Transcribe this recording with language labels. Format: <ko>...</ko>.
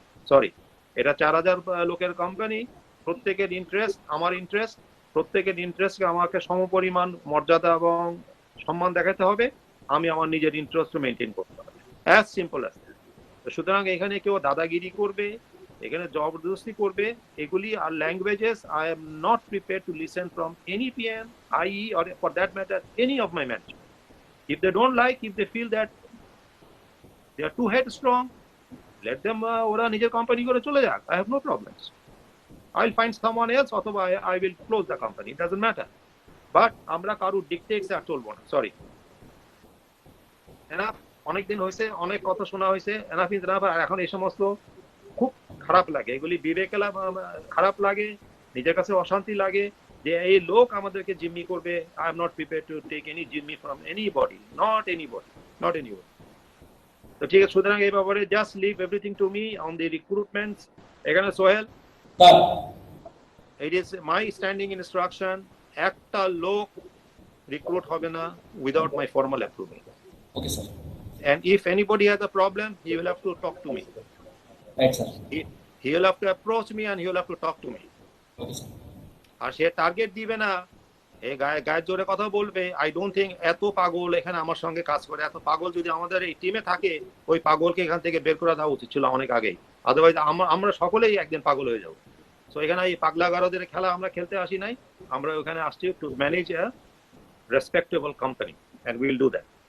<bn>Sorry, এটা 4000 লোকের company, প্রত্যেকের ইন্টারেস্ট আমার ইন্টারেস্ট, প্রত্যেকের ইন্টারেস্টকে আমাকে সমপরিমাণ মর্যাদা এবং সম্মান দেখাতে হবে। আমি আমার নিজের ইন্টারেস্ট মেনটেন করতে হবে,</bn> <en>As simple as that.</en> <bn>সুতরাং এখানে কেউ দাদাগিরি করবে, এখানে জবরদস্তি করবে, এগুলি আর languages</bn> <en>I am not prepare to listen from any PM, ie or for that matter any of my management. If they don't like, if they feel that they are too headstrong, let them</en> <bn>ওরা নিজের company করে চলে যাক,</bn> <en>I have no problems. I'll find someone else অথবা I will close the company, it doesn't matter.</en> <bn>But আমরা কারো ডিকটেটস আর চলবো না, সরি। এনাফ, অনেক দিন হয়েছে, অনেক কথা শোনা হয়েছে,</bn> <en>Enough is enough.</en> <bn>আর এখন এই সমস্ত খুব খারাপ লাগে, এগুলি বিবেকে খারাপ লাগে, নিজের কাছে অশান্তি লাগে যে এই লোক আমাদেরকে জিম্মি করবে।</bn> <en>I am not prepare to take any জিম্মি from anybody, not anybody.</en> <bn>তো ঠিক আছে, সুতরাং এই ব্যাপারে</bn> <en>Just leave everything to me on the recruitments. এখানে Sohel, it is my standing instruction,</en> <bn>একটা লোক রিক্রুট হবে না</bn> <en>Without my formal approval.</en> <bn>Okay sir.</bn> <en>And if anybody has a problem, he will have to talk to me.</en> <bn>Right sir.</bn> <en>He will have to approach me and he will have to talk to me.</en> <bn>Okay sir. আর say target দিবে না, এই গায়ের জোরে কথা বলবে।</bn> <en>I don't think</en> <bn>এত পাগল এখানে আমার সঙ্গে কাজ করে, এত পাগল যদি আমাদের এই টিমে থাকে, ওই পাগলকে এখান থেকে বের করে দেওয়া উচিত ছিল অনেক আগেই। আদারওয়াইজ আমরা সকলেই একদিন পাগল হয়ে যাবো। সো এখানে এই পাগলা গারদের খেলা আমরা খেলতে আসি নাই, আমরা ওখানে আসছি</bn> <en>To manage a respectable company and will do that.</en>